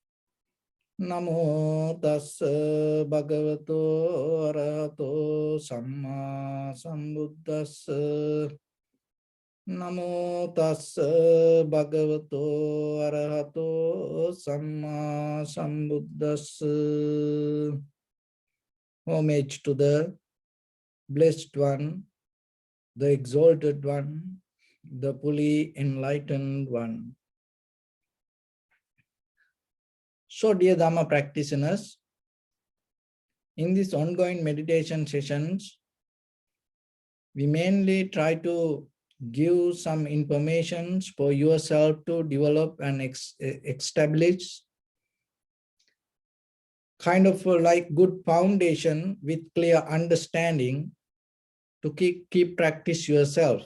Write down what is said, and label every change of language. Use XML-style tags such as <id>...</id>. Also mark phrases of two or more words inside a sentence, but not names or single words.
<pi>Namo tassa bhagavato arahato samma sambuddhassa. Namo tassa bhagavato arahato samma sambuddhassa.</pi> <en>Homage to the Blessed One, the Exalted One, the fully enlightened One. So, dear Dharma practitioners, in these ongoing meditation sessions, we mainly try to give some information for yourself to develop and establish kind of like good foundation with clear understanding to keep practice yourself.</en>